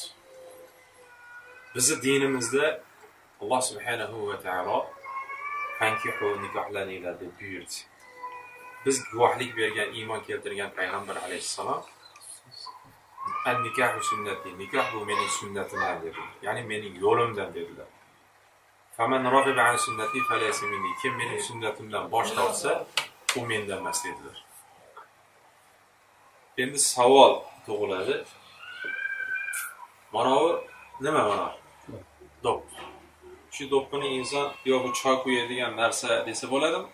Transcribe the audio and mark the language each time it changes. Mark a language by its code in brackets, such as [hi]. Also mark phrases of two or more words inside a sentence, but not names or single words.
[uz] Bizning dinimizda Alloh [ar] سبحانه وتعالى فانكحوا [uz] nikohlaninglar deb buyurdi. Biz guvohlik bergan, iymon keltirgan payg'ambar [ar] عليه السلام النكاح سنتي, [uz] nikoh bu mening sunnatimdan dedilar. Ya'ni mening yo'limdan dedilar. [ar] فمن رغب عن سنتي فليس مني. [uz] Kim mening sunnatimdan bosh tortsa, u mendan emas dedilar. Endi savol tug'iladi. Mana bu nima mana? Do'p. Shu do'ppini inson yo bu choy quyadigan narsa desa bo'ladimi?